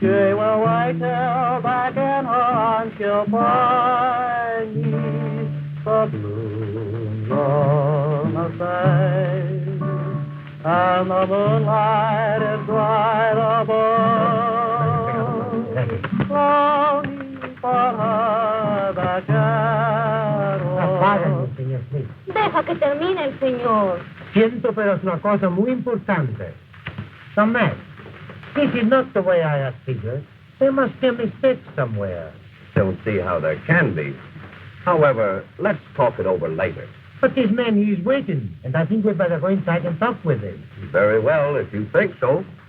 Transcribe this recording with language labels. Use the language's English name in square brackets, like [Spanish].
[English] She will wait till back in her arms she'll find me, the blooms on the face, and the moonlight is bright above, longing for her that [Spanish] Apágalo, señor Smith. Deja que termine el señor. Siento, pero es una cosa muy importante. [English] Tomás, this is not the way I have figured. There must be a mistake somewhere. Don't see how there can be. However, let's talk it over later. But this man, he is waiting, and I think we'd better go inside and talk with him. Very well, if you think so.